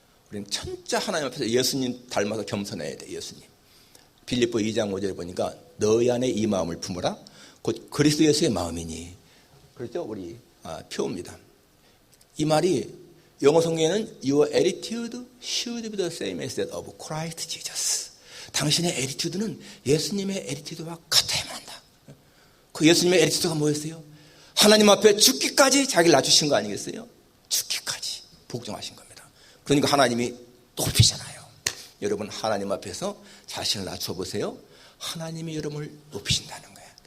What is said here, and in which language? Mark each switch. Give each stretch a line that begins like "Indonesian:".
Korean: 우리는 진짜 하나님 앞에서 예수님 닮아서 겸손해야 돼. 예수님. 빌립보 2장 5절에 보니까 너희 안에 이 마음을 품어라. 곧 그리스도 예수의 마음이니. 그렇죠? 우리 표입니다. 이 말이 영어 성경에는
English: Your attitude should be the same as that of Christ Jesus.
Korean: 당신의 애티튜드는 예수님의 애티튜드와 같아야만 한다. 그 예수님의 애티튜드가 뭐였어요? 하나님 앞에 죽기까지 자기를 낮추신 거 아니겠어요? 죽기까지 복종하신 겁니다. 그러니까 하나님이 높이잖아요. 여러분, 하나님 앞에서 자신을 낮춰보세요. 하나님이 여러분을 높이신다는 거예요.